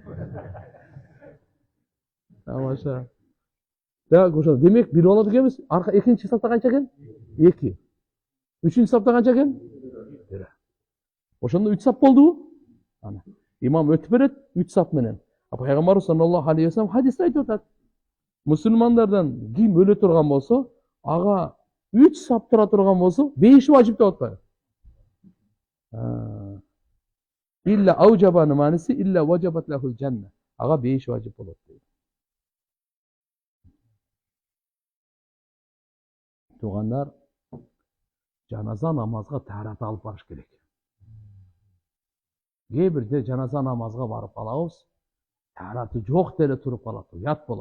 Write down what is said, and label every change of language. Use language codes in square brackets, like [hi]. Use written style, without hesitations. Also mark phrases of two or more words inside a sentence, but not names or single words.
[ky] Тамаша. Так, ошо. Демек, бир болот экенбиз. Экинчи сапта канча экен? 2. Үчүнчү сапта канча экен? 1. Ошондо 3 сап болдубу? Ана. Имам өтүп берет 3 сап менен. Пайгамбарыбыз [ar] صلى الله عليه وسلم [ky] хадисте айтып атат. Мусулмандардан ким өлө турган болсо, ага 3 сап тура турган болсо, 5 важип деп атпайбы? [ar] إلا أوجب маниси إلا وجبت له الجنة. [ky] Ага 5 важип болот дейт. Тугандар, жаназа намазга таарат алып барыш керек. Кээ бирде жаназа намазга барып калабыз, таараты жок деле туруп калат, уят болот.